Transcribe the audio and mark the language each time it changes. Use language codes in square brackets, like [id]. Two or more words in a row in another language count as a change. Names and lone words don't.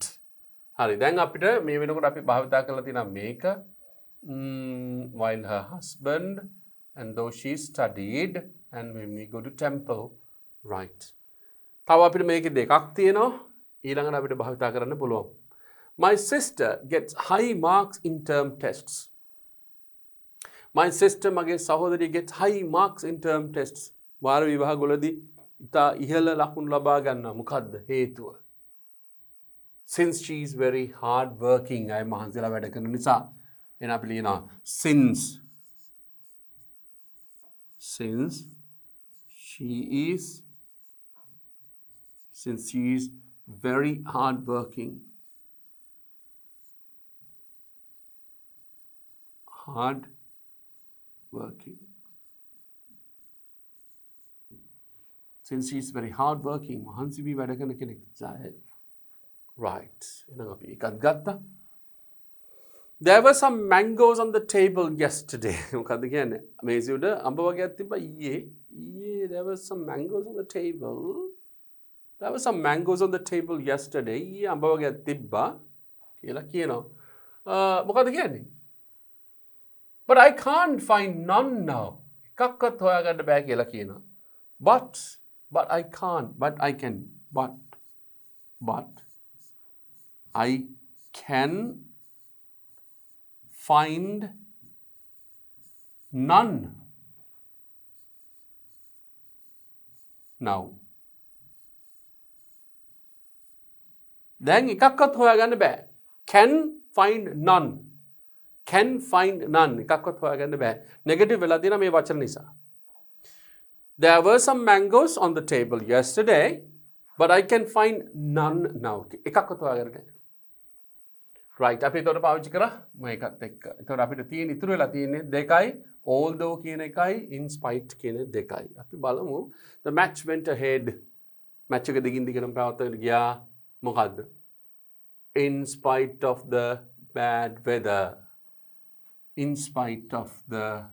[si] හරි දැන් අපිට මේ වෙනකොට අපි භාවිතා කරලා තියෙනවා මේක [en] while her husband and though she studied and when we go to temple right. [si] තව අපිට මේකේ දෙකක් තියෙනවා. ඊළඟට අපිට භාවිතා කරන්න පුළුවන්. [en] My sister gets high marks in term tests. My sister [si] මගේ සහෝදරිය [en] gets high marks in term tests. [si] වාර විභාගවලදී ඉතා ඉහළ ලකුණු ලබා ගන්නවා. මොකද්ද හේතුව? [en] Since she is very hard working. [si] අය මහන්සිලා වැඩ කරන නිසා. එහෙනම් අපි ලියනවා [en] since she is very hard working. Since she is very hard working. [si] මහන්සි වී වැඩ කරන කෙනෙක්. Right. එහෙනම් අපි එකක් ගත්තා. [en] There were some mangoes on the table yesterday. [si] මොකද්ද කියන්නේ? මේසෙ උඩ අඹ වර්ගයක් තිබ්බා ඊයේ. [en] There were some mangoes on the table. There were some mangoes on the table yesterday. [si] ඊයේ අඹ වර්ගයක් තිබ්බා කියලා කියනවා. මොකද්ද කියන්නේ? [en] But I can't find none now. [si] එකක්වත් හොයාගන්න බෑ කියලා කියනවා. [en] But I can't. But I can find none now. [si] දැන් එකක්වත් හොයාගන්න බෑ. [en] Can find none. Can find none. [si] එකක්වත් හොයාගන්න බෑ. Negative වෙලා තියෙනවා මේ වචන නිසා. [en] There were some mangoes on the table yesterday, but I can find none now. [si] එකක්වත් හොයාගන්න බෑ. Right. අපි එතකොට පාවිච්චි කරා මේකත් එක්ක. එතකොට අපිට තියෙන ඉතුරු වෙලා තියෙන්නේ දෙකයි although කියන එකයි [en] in spite [si] කියන දෙකයි. අපි බලමු [en] the match went ahead. [si] match එක දිගින් දිගටම පවත්වාගෙන ගියා. මොකද්ද? [en] In spite of the bad weather. In spite of the